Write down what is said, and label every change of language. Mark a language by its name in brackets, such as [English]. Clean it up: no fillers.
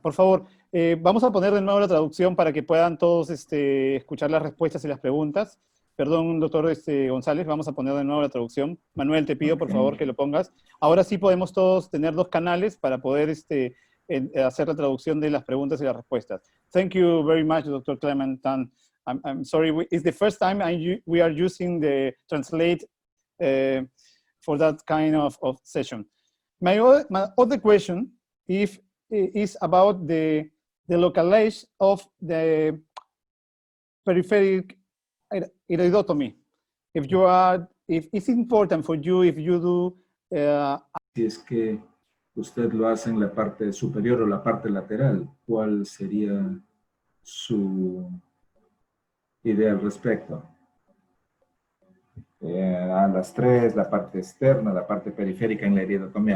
[Spanish] Por favor, vamos a poner de nuevo la traducción para que puedan todos escuchar las respuestas y las preguntas. Perdón, doctor González, vamos a poner de nuevo la traducción. Manuel, te pido por favor que lo pongas. Ahora sí podemos todos tener dos canales para poder hacer la traducción de las preguntas y las respuestas. [English] Thank you very much, Dr. Clementine. I'm sorry, it's the first time we are using the translate for that kind of session. My other question is about the localization of the peripheric iridotomy. If it's important for you, if you do... [Spanish] Si es que usted lo hace en la parte superior o la parte lateral, ¿cuál sería su idea al respecto? A las tres, la parte externa, la parte periférica en la iridotomía.